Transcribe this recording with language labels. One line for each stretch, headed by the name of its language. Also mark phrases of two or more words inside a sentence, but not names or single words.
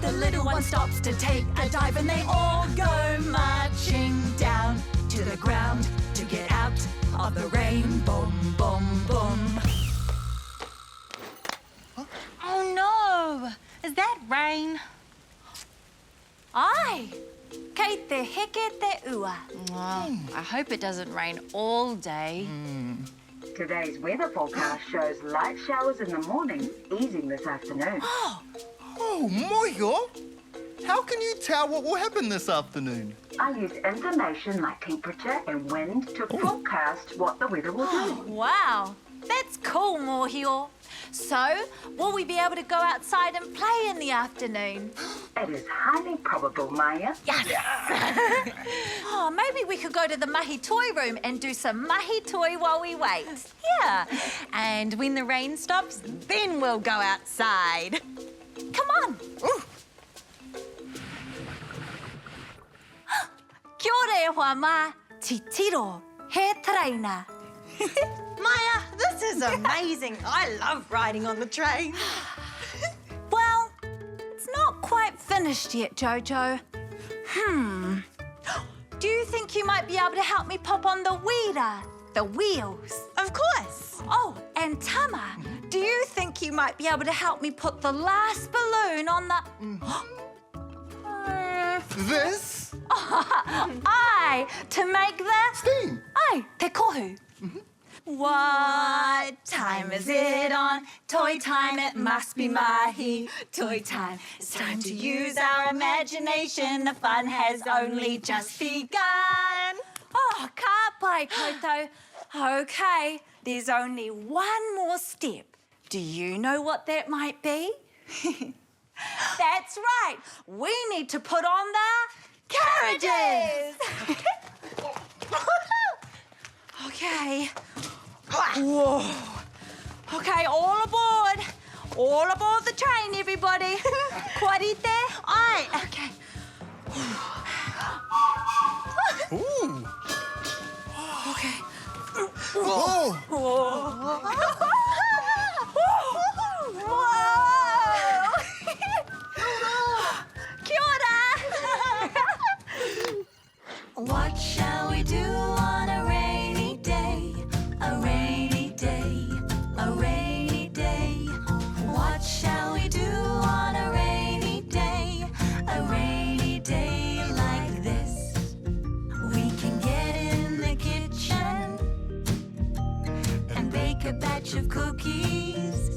English: The little one stops to take a dive, and they all go marching down to the ground to get out of the rain. Boom, boom, boom. Oh no! Is that rain? Ai!
Māori: Kei te heke te ua.
English: I hope it doesn't rain all day. Today's weather forecast shows light showers in the morning, easing this afternoon. Oh, Moyo. how can you tell what will happen this afternoon? I use information like temperature and wind to forecast what the weather will do. Wow, that's cool, Mōhio. So, will we be able to go outside and play in the afternoon? It is highly probable, Maya. Yes! Oh, maybe we could go to the mahi toy room and do some mahi toy while we wait. Yeah. And when the rain stops, then we'll go outside. Come on.
Māori: Kia ora e hoa mā, ti tiro, he traina.
English: Maya, this is amazing. I love riding on the train. Well, it's not quite finished yet, Jojo. Do you think you might be able to help me pop on the wheeler, the wheels? Of course. Oh, and Tama, do you think you might be able to help me put the last balloon on the... This? Aye, to make the... Steam. Aye,
Māori: te kohu.
English: What time is it on? Toy time, it must be mahi. Toy time, it's time to use our imagination. The fun has only just begun.
Māori: Oh, ka pai koutou.
English: Okay, there's only one more step. Do you know what that might be? That's right. We need to put on the carriages. Okay. Whoa. Okay, all aboard. All aboard the train, everybody.
Māori: Kwarite?
English: Aye. Okay. Ooh. Okay. Whoa. Whoa.
Māori: Kia ora.
English: What shall we do on a rainy day? A rainy day, a rainy day. What shall we do on a rainy day? A rainy day like this. We can get in the kitchen and bake a batch of cookies.